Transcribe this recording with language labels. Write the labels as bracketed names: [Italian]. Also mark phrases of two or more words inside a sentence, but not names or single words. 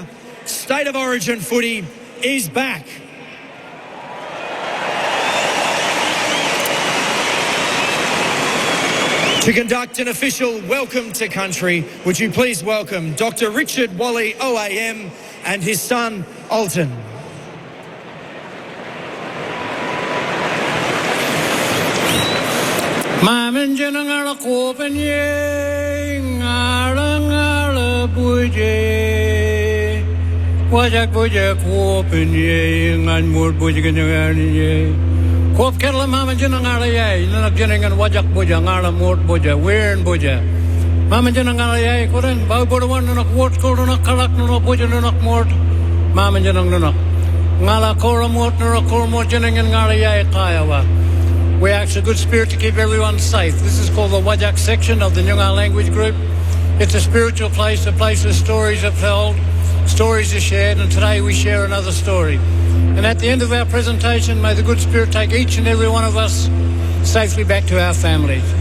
[English] State of Origin footy is back. To conduct an official welcome to country, would you please welcome Dr. Richard Wally OAM and his son Alton. [Nyungar] Mamin janangala kopanye ngala buje wajak buje kopanye ngan mur buje ganyan kop kerla mamin janangala yai nanak janangan wajak buje ngala mur buje weirn buje mamin janangala yai koren bau borwan nanak wot kol nanak kalak nanak buje nanak mort mamin janang nanak ngala kora mort nanak kor mort janangan ngala yai kayawa. [English] We ask a good spirit to keep everyone safe. This is called the Wajak section of the Nyungar language group. It's a spiritual place, a place where stories are told, stories are shared, and today we share another story. And at the end of our presentation, may the good spirit take each and every one of us safely back to our families.